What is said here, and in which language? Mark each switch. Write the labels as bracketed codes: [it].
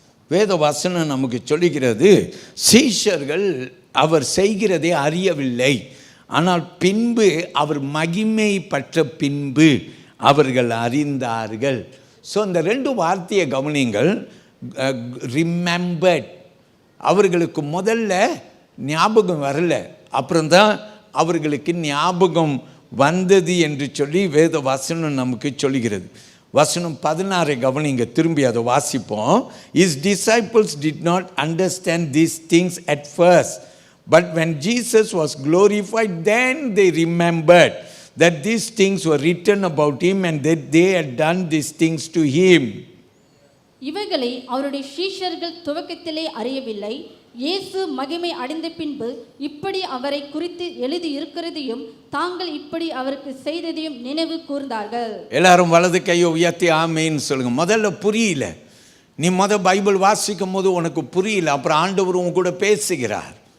[ta] வேத வசனம் நமக்கு சொல்லுகிறது, சீஷர்கள் அவர் செய்கிறதை அறியவில்லை, ஆனால் பின்பு அவர் மகிமை பற்ற பின்பு அவர்கள் அறிந்தார்கள். ஸோ இந்த 2 வார்த்தையை கவனிங்கள். ரிமெம்பர்ட், அவர்களுக்கு முதல்ல ஞாபகம் வரல, அப்புறம்தான் அவர்களுக்கு ஞாபகம் வந்தது என்று சொல்லி வேத வசனம் நமக்கு சொல்லுகிறது. வசனம் 16 கவனிங்க, திரும்பி அதை வாசிப்போம். [en] His disciples did not understand these things at first, But when Jesus was glorified, then they remembered that these things were written about him and that they had done these things to him. [ta] இவைகளை அவருடைய சீஷர்கள் துவக்கத்திலே அறியவில்லை. இயேசு மகிமை அடைந்த பின்பு இப்படி அவரை குறித்து எழுதி இருக்கிறதையும் தாங்கள் இப்படி அவருக்கு செய்ததையும் நினைவு கூர்ந்தார்கள். எல்லாரும் வலது கையை உயர்த்தி ஆமேன்னு சொல்லுங்க. முதல்ல புரியல, நீ பைபிள் வாசிக்கும் போது உனக்கு புரியல, அப்புறம் ஆண்டவர் உன் கூட பேசுகிறார்.